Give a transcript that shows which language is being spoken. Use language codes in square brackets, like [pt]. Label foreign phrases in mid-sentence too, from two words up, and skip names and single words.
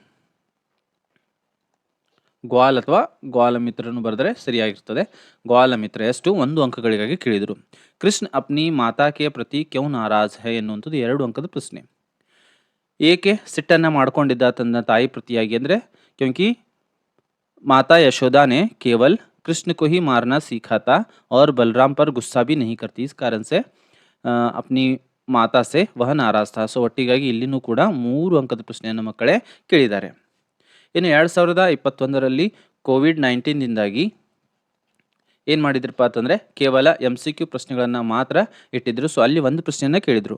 [kn] ಗ್ವಾಲ್ ಅಥವಾ ಗ್ವಾಲಮಿತ್ರನು ಬರೆದರೆ ಸರಿಯಾಗಿರ್ತದೆ. ಗ್ವಾಲಮಿತ್ರ. ಎಷ್ಟು? 1 ಅಂಕಗಳಿಗಾಗಿ ಕೇಳಿದರು. [hi] कृष्ण अपनी माता के प्रति क्यों नाराज़ है [kn] ಎನ್ನುವಂಥದ್ದು 2 ಅಂಕದ ಪ್ರಶ್ನೆ. ಏಕೆ ಸಿಟ್ಟನ್ನ ಮಾಡ್ಕೊಂಡಿದ್ದ ತನ್ನ ತಾಯಿ ಪ್ರತಿಯಾಗಿ ಅಂದ್ರೆ [hi] क्योंकि माता यशोदा ने केवल कृष्ण को ही मारना सीखा था और बलराम पर गुस्सा भी नहीं करती. इस कारण से अपनी माता से वह नाराज़ था. [kn] ಸೊ ಒಟ್ಟಿಗಾಗಿ ಇಲ್ಲಿನೂ ಕೂಡ 3 ಅಂಕದ ಪ್ರಶ್ನೆಯನ್ನು ಮಕ್ಕಳೇ ಕೇಳಿದ್ದಾರೆ. ಇನ್ನು 2021ರಲ್ಲಿ ಕೋವಿಡ್-19ದಿಂದಾಗಿ ಏನು ಮಾಡಿದ್ರಪ್ಪ ಅಂತಂದರೆ ಕೇವಲ MCQ ಪ್ರಶ್ನೆಗಳನ್ನು ಮಾತ್ರ ಇಟ್ಟಿದ್ರು. ಸೊ ಅಲ್ಲಿ ಒಂದು ಪ್ರಶ್ನೆಯನ್ನು ಕೇಳಿದರು.